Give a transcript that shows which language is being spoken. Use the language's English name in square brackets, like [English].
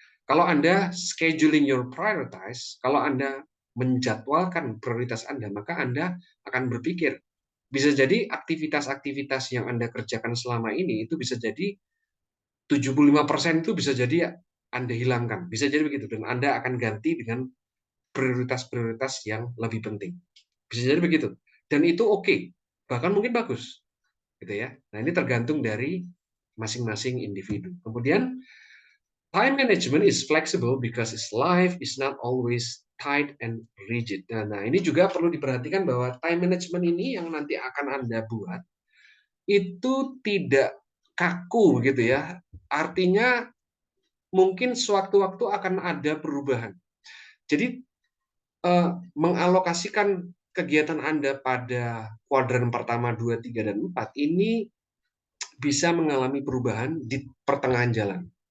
[Indonesian] Kalau Anda [English] scheduling your prioritize, [Indonesian] kalau Anda menjadwalkan prioritas Anda, maka Anda akan berpikir, bisa jadi aktivitas-aktivitas yang Anda kerjakan selama ini itu bisa jadi 75% itu bisa jadi Anda hilangkan. Bisa jadi begitu. Dan Anda akan ganti dengan prioritas-prioritas yang lebih penting. Bisa jadi begitu. Dan itu oke. Bahkan mungkin bagus. Gitu ya. Nah, ini tergantung dari masing-masing individu. Kemudian, [English] time management is flexible because its life is not always tight and rigid. [Indonesian] Nah, ini juga perlu diperhatikan bahwa time management ini yang nanti akan Anda buat itu tidak kaku gitu ya. Artinya mungkin sewaktu-waktu akan ada perubahan. Jadi mengalokasikan kegiatan Anda pada kuadran pertama, 2, 3, dan 4 ini bisa mengalami perubahan di pertengahan jalan.